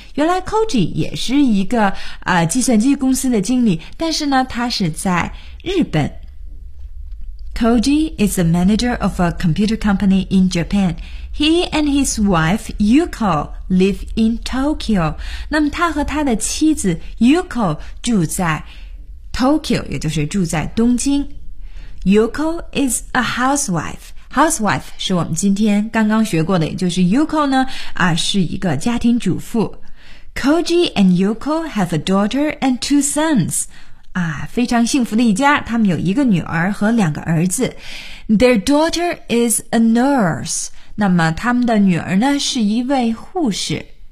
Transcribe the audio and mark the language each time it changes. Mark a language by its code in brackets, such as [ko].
[zh] 原来 Koji 也是一个、计算机公司的经理，但是呢，他是在日本。 [en] Koji is a manager of a computer company in Japan. He and his wife, Yuko, live in Tokyo. [zh] 那么他和他的妻子 Yuko 住在 Tokyo, 也就是住在东京。 [en] Yuko is a housewife. [zh] Housewife 是我们今天刚刚学过的，也就是 Yuko 呢、是一个家庭主妇。 [en] Koji and Yuko have a daughter and two sons. [zh] 啊，非常幸福的一家，他们有一个女儿和两个儿子。 [en] Their daughter is a nurse. [zh] 那么他们的女儿呢，是一位护士。